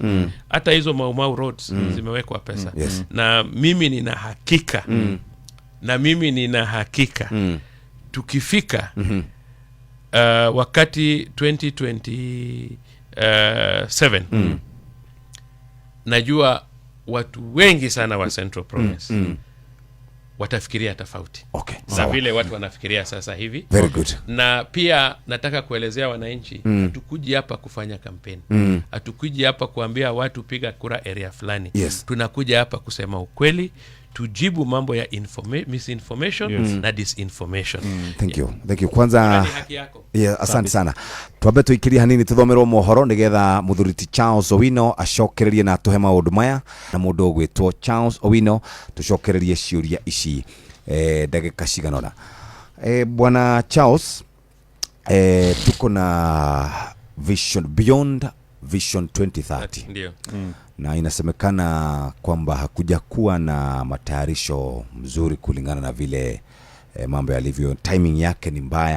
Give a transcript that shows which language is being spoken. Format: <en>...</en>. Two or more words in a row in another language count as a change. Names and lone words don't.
<sw>Hata hizo Mau roads zimewekwa pesa. Na mimi nina hakika tukifika wakati 2027 najua watu wengi sana wa Central Province watafikiria tofauti. Okay. Na vile watu wanafikiria sasa hivi.</sw> <en>Very good.</en> <sw>Na pia nataka kuelezea wananchi, hatukuji hapa kufanya kampeni. Hatukuji hapa kuambia watu piga kura area fulani. Yes. Tunakuja hapa kusema ukweli, tujibu mambo ya misinformation na disinformation.</sw> <en>Thank you.</en> <sw>Kwanza asante sana.</sw> <ki>Twambe tuikiria hanini tuthomerwo mohoro nigetha muthuriti Charles Owino acokererie na tuhe maundu maya na mundu gwitwo Charles Owino tucokererie ciuria ici ndagika ciganona.</ki> <sw>Bwana Charles, tuko na Beyond Vision 2030. Ndio. Na inasemekana kwamba hakuja kuwa na matayarisho mzuri kulingana na vile mambo yalivyo, timing yake ni mbaya.</sw>